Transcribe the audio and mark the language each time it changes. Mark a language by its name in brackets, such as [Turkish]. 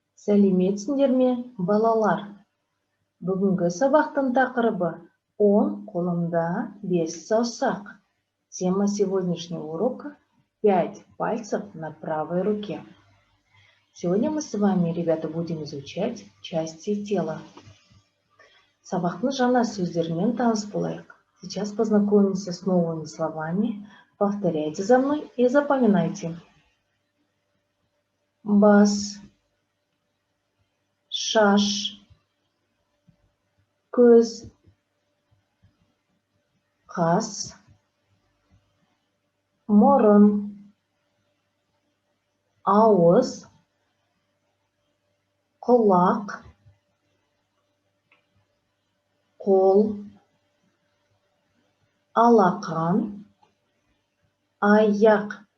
[Kazakh] Сәлеметсіңдер ме, балалар? Бүгінгі сабақтың тақырыбы 10 қолымда 5 саусақ. [Russian] Тема сегодняшнего урока 5 пальцев на правой руке. Сегодня мы с вами, ребята, будем изучать части тела. [Kazakh] Сабақтың жаңа сөздерімен таныс болайық. [Russian] Сейчас познакомимся с новыми словами. Повторяйте за мной и запоминайте. [Kazakh] Бас, шаш, көз, қас, мұрын, ауыз, құлақ, қол, алақан, аяқ.